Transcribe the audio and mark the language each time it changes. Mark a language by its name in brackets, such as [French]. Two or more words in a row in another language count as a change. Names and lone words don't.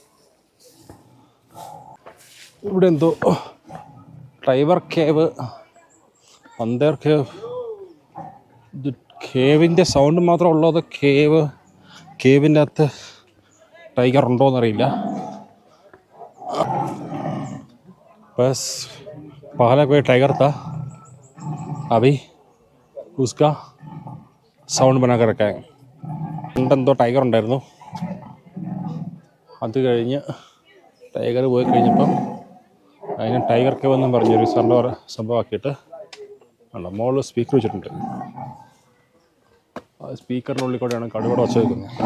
[Malayalam] ഇവിടെ എന്തോ [English] tiger cave, another cave. [Malayalam] ഇത് കേവിൻ്റെ സൗണ്ട് മാത്രം ഉള്ളത്. കേവിൻ്റെ അകത്ത് ടൈഗർ ഉണ്ടോയെന്നറിയില്ല. [Hindi] ബസ് पहले कोई टाइगर था, अभी उसका സൗണ്ട് बना कर रखा है. [Malayalam] പണ്ടെന്തോ ടൈഗർ ഉണ്ടായിരുന്നു. അത് കഴിഞ്ഞ് ടൈഗർ പോയി കഴിഞ്ഞപ്പം അതിന് [English] tiger cave [Malayalam] എന്നും പറഞ്ഞൊരു സംഭവമാക്കിയിട്ട് അല്ല മുകളിൽ സ്പീക്കർ വെച്ചിട്ടുണ്ട്. ആ സ്പീക്കറിൻ്റെ ഉള്ളിൽ കൂടെയാണ് കടുവട വച്ച് വെക്കുന്നത്.